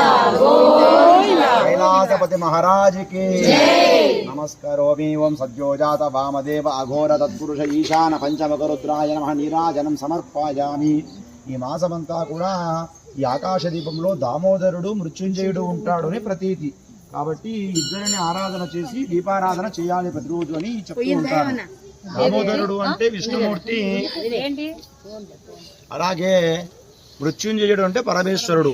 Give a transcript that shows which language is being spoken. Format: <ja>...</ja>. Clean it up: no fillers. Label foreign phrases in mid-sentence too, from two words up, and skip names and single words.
<sa>कैलासपति महाराज की नमस्करोमि. ओं सद्योजात वामदेव अघोर तत्पुरुष ईशान पंचमकरुद्राय नमः నీరాజనం సమర్పయామి.</sa> <te>ఈ మాసమంతా కూడా ఈ ఆకాశ దీపంలో దామోదరుడు మృత్యుంజయుడు ఉంటాడు అని ప్రతీతి. కాబట్టి ఇద్దరిని ఆరాధన చేసి దీపారాధన చేయాలి ప్రతిరోజు అని చెప్తూ ఉంటారు. దామోదరుడు అంటే విష్ణుమూర్తి, అలాగే మృత్యుంజయుడు అంటే పరమేశ్వరుడు.</te>